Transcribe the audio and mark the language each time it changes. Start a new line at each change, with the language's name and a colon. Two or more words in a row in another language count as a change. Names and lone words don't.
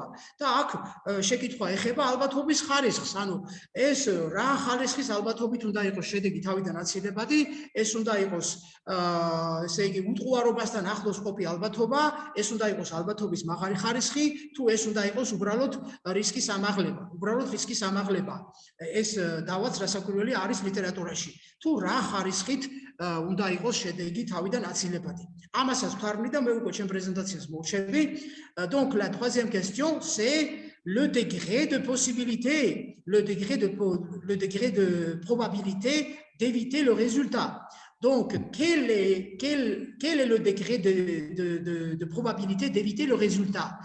Georgian: და აქ შეკითხვა ეხება ალბათობის ხარისხს, ანუ ეს რა ხარისხის ალბათობით უნდა იყოს შედეგი თავიდან აცილებადი, ეს უნდა იყოს ესე იგი უტყუარობასთან ახლოს ყოფი ალბათობა, ეს უნდა იყოს ალბათობის მაღალი ხარისხი, თუ ეს უნდა იყოს უბრალოდ რისკის ამაღლება. ეს დავაც რასაკვირველი არის ლიტერატურაში. თუ რა ხარისხით უნდა იყოს შედეგი თავიდან აცილებადი. Ამასაც ვთარგმნი და მე უკვე ჩემ პრეზენტაციას მოვჩები.
French: Donc la troisième question, c'est le degré de possibilité, le degré de probabilité d'éviter le résultat. Donc, quel est le degré de probabilité d'éviter le résultat?